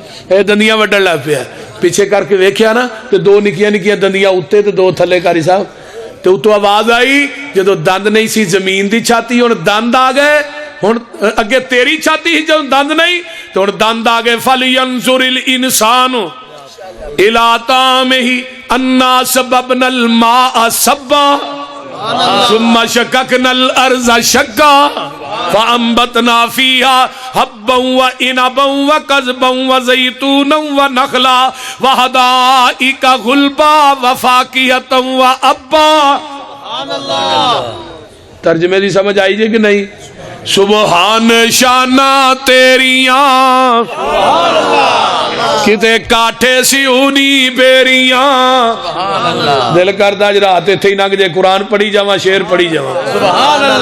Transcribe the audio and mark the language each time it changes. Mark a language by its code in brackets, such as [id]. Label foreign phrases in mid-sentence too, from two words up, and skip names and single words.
[pa] ایہہ دندیاں وڈھن لگ پیا۔ پچھے کر کے ویکھیا نا تے 2 نکیاں نکیاں دندیاں اتے تے 2 تھلے قاری صاحب. تو اتوں آواز آئی جو دند نہیں سی زمین دی چھاتی، ہن دند آ گئے. ہن اگے تیری چھاتی ہی جو دند نہیں تو ہن دند آ گئے. [ar] فلينظر الإنسان إلى طعامه أنا صببنا الماء صبا ثم شققنا الأرض شقا فأنبتنا فيها حبا وعنبا وقضبا وزيتونا ونخلا وحدائق غلبا وفاكهة وأبا. [pa] ترجمے دی سمجھ آئی جے کہ نہیں? سبحان شانہ تیریاں کتے کاٹھے سوہنی بیریاں. دل کردا اج رات ایتھے ای لنگھ جے، قرآن پڑھی جاواں، شعر پڑھی جاواں, शेर पढ़ी जावां।